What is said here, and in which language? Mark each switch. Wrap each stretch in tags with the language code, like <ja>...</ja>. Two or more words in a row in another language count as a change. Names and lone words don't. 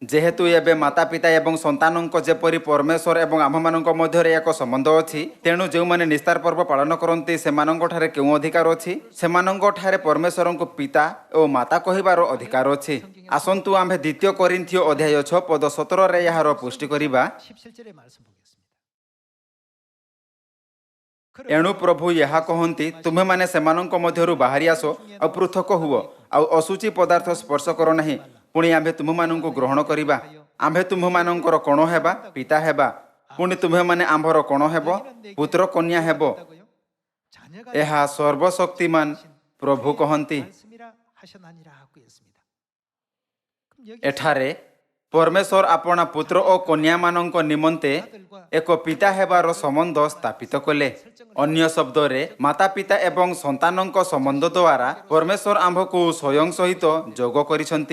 <or>ଯେହେତୁ ଏବେ ମାତା ପିତା ଏବଂ ସନ୍ତାନଙ୍କ ଯେପରି ପରମେଶ୍ୱର ଏବଂ ଆମମାନଙ୍କ ମଧ୍ୟରେ ଏକ ସମ୍ବନ୍ଧ ଅଛି ତେଣୁ ଯୋ ମାନେ ନିସ୍ତାର ପର୍ବ ପାଳନ କରନ୍ତି ସେମାନଙ୍କ ଠାରେ କେଉଁ ଅଧିକାର ଅଛି ସେମାନଙ୍କ ଠାରେ ପରମେଶ୍ୱରଙ୍କ ପିତା ଓ ମାତା କହିବାର ଅଧିକାର ଅଛି। ଆସନ୍ତୁ ଆମ୍ଭେ ଦ୍ୱିତୀୟ କରିନ୍ଥୀୟ ଅଧ୍ୟାୟ 6 ପଦ 17 ରେ ଯାର ପୁଷ୍ଟି କରିବା।</or> <ko>17절의 말씀 보겠습니다.</ko> <or>ଏଣୁ ପ୍ରଭୁ ଯହା କହନ୍ତି ତୁମ୍ଭେ ମାନେ ସେମାନଙ୍କ ମଧ୍ୟରୁ ବାହାରି ଆସ ଓ ପୃଥକ ହୁଅ ଓ ଅଶୁଚି ପଦାର୍ଥ ସ୍ପର୍ଶ କର ନାହିଁ ପୁଣି ଆମ୍ଭେ ତୁମ୍ଭମାନଙ୍କୁ ଗ୍ରହଣ କରିବା। ଆମ୍ଭେ ତୁମ୍ଭମାନଙ୍କର କଣ ହେବା ପିତା ହେବା ପୁଣି ତୁମ୍ଭେ ମାନେ ଆମ୍ଭର କଣ ହେବ ପୁତ୍ର କନ୍ୟା ହେବ ଏହା ସର୍ବଶକ୍ତିମାନ ପ୍ରଭୁ କହନ୍ତି।</or> <ko>말씀이라 하셨나니라 하고 했습니다.</ko> <or>ଏଠାରେ ପରମେଶ୍ୱର ଆପଣା ପୁତ୍ର ଓ କନ୍ୟା ମାନଙ୍କ ନିମନ୍ତେ ଏକ ପିତା ହେବାର ସମ୍ବନ୍ଧ ସ୍ଥାପିତ କଲେ। ଅନ୍ୟ ଶବ୍ଦ ରେ ମାତା ପିତା ଏବଂ ସନ୍ତାନଙ୍କ ସମ୍ବନ୍ଧ ଦ୍ୱାରା ପରମେଶ୍ୱର ଆମ୍ଭଙ୍କୁ ସ୍ୱୟଂ ସହିତ ଯୋଗ କରିଛନ୍ତି।</or>